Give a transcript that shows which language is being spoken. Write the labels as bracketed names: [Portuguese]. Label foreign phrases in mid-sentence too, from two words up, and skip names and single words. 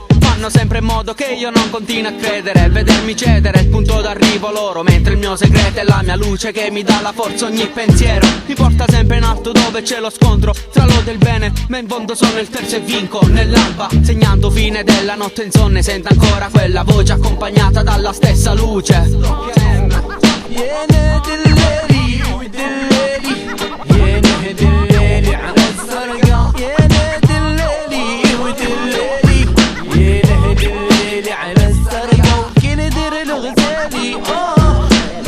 [Italian] Fanno sempre in modo che io non continui a credere, vedermi cedere il punto d'arrivo loro, mentre il mio segreto è la mia luce che mi dà la forza. Ogni pensiero mi porta sempre in alto dove c'è lo scontro tra l'odio e il bene, ma in fondo sono il terzo e vinco. Nell'alba, segnando fine della notte insonne, sento ancora quella voce accompagnata dalla stessa luce. [Arabic] يا دلالي ودلالي يا دلالي على السرقة يا دلالي ودلالي يا دلالي على السرقة وكي ندير الغزالي